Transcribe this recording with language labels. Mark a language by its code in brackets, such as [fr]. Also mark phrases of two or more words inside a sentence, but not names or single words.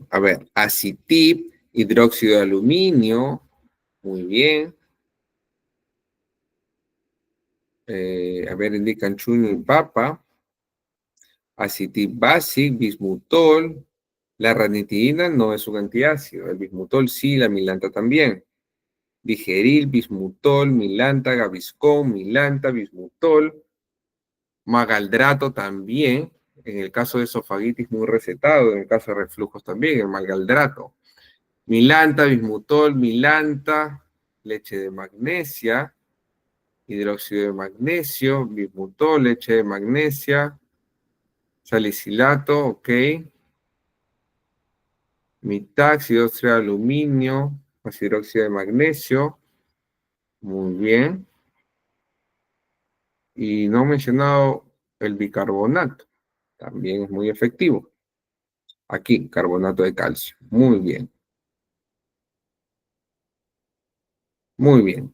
[es] A ver, acitib, hidróxido de aluminio. Muy bien. A ver, indican chuño y papa. Acitib basic, bismutol. La ranitidina no es un antiácido. El bismutol sí, la milanta también. Digeril, bismutol, milanta, gaviscón, milanta, bismutol. Magaldrato también, en el caso de esofagitis muy recetado, en el caso de reflujos también, el malgaldrato. Milanta, bismutol, milanta, leche de magnesia, hidróxido de magnesio, bismutol, leche de magnesia, salicilato, ok. Mitax, hidróxido de aluminio, más hidróxido de magnesio, muy bien. Y no he mencionado el bicarbonato. También es muy efectivo. Aquí, carbonato de calcio. Muy bien. Muy bien.